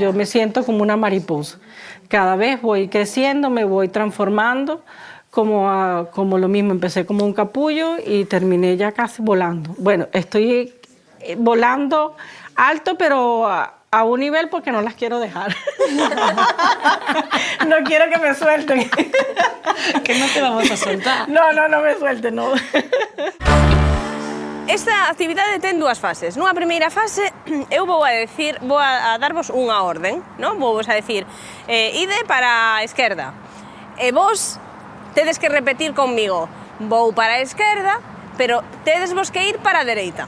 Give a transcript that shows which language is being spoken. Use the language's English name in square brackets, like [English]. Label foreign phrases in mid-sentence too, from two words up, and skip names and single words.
[Spanish] Yo me siento como una mariposa. Cada vez voy creciendo, me voy transformando, como lo mismo, empecé como un capullo y terminé ya casi volando. Bueno, estoy volando alto, pero a un nivel porque no las quiero dejar. No quiero que me suelten. Que no te vamos a soltar. No me suelten, no. [Galician] Esta actividade ten dúas fases. Nunha primeira fase, eu vou a darvos unha orden, non? Vou a decir, ide para a esquerda. E vos tedes que repetir conmigo, vou para a esquerda, pero tedes vos que ir para a dereita.